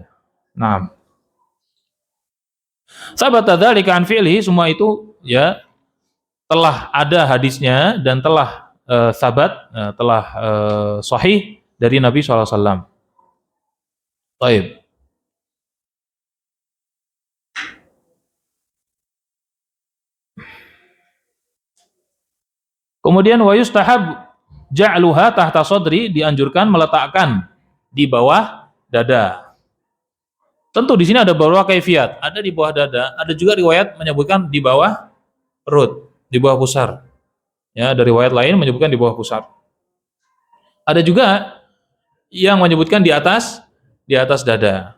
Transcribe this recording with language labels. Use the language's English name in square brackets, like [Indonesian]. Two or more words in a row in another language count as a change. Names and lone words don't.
[Indonesian] Nah, [Arabic] ثبت ذلك عن فعل, [Indonesian] semua itu ya telah ada hadisnya dan telah sahih dari Nabi SAW. Baik. Kemudian [Arabic] ويستحب جعلها تحت صدر, [Indonesian] dianjurkan meletakkan di bawah dada. Tentu di sini ada beberapa kaifiat, ada di bawah dada, ada juga riwayat menyebutkan di bawah perut, di bawah pusar. Ya, ada riwayat lain menyebutkan di bawah pusar. Ada juga yang menyebutkan di atas dada.